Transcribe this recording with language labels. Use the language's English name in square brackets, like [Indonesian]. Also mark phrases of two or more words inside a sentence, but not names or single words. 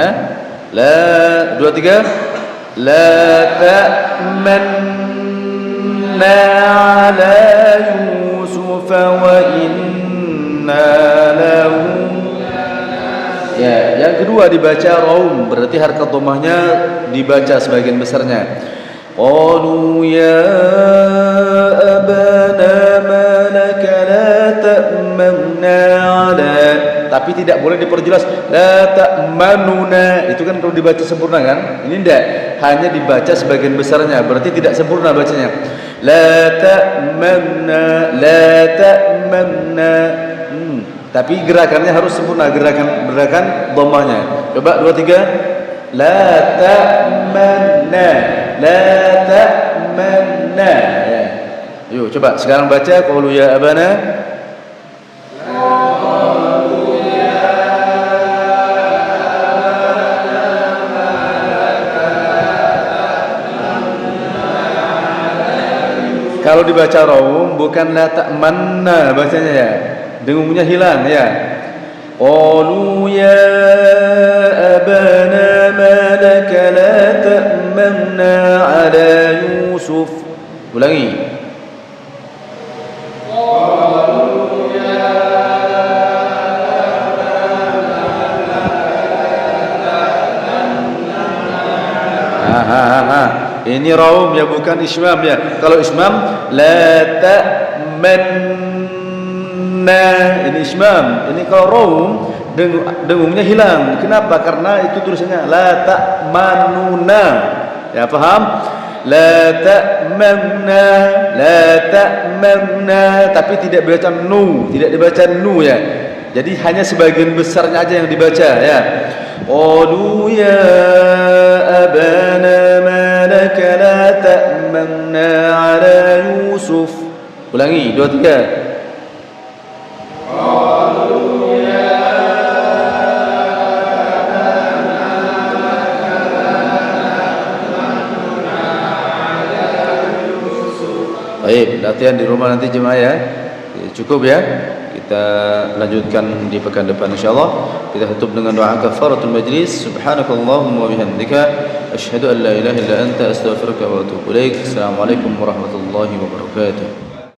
[Arabic] La 2 3. لا تأمنا على يوسف وإنا له. [Indonesian] Ya, yang kedua dibaca raum, berarti harakat dhammahnya dibaca sebagian besarnya. [Arabic] قالوا يا أبانا ما لك لا تأمنا على, [Indonesian] tapi tidak boleh diperjelas [Arabic] لا تأمننا, [Indonesian] itu kan kalau dibaca sempurna kan, ini tidak, hanya dibaca sebagian besarnya, berarti tidak sempurna bacanya. [Arabic] لا تأمنا لا تأمنا, [Indonesian] tapi gerakannya harus sempurna, gerakan dhammahnya. Coba 2 3. [Arabic] لا تأمنا لا تأمنا ya. [Indonesian] Yuk coba sekarang baca [Arabic] قالوا يا أبانا. [Indonesian] Kalau dibaca raum bukan [Arabic] لا تأمنا [Indonesian] bacanya ya, dengungnya hilang ya. [Arabic] قالوا يا أبانا ما لك لا تأمنا على يوسف. Ulangi. قالوا يا أبانا. [Indonesian] Ini raum ya, bukan ismam ya. Kalau ismam [Arabic] لا تأمنا, [Indonesian] ini ismam. Ini kalau raum dengungnya hilang. Kenapa? Karena itu tulisannya [Arabic] لا تأمننا. [Indonesian] Ya paham? [Arabic] لا تأمنا لا تأمنا, [Indonesian] tapi tidak dibaca nu, tidak dibaca nu ya. Jadi hanya sebagian besarnya aja yang dibaca ya. Qalu ya abana ma laka la ta'manna ala Yusuf. Ulangi 2 3. Baik, latihan di rumah nanti jemaah ya. Cukup ya. Kita lanjutkan di pekan depan insyaallah. Kita tutup dengan doa [Arabic] كفارة المجلس. سبحانك اللهم وبحمدك أشهد أن لا إله إلا أنت أستغفرك وأتوب إليك. السلام عليكم ورحمة الله وبركاته.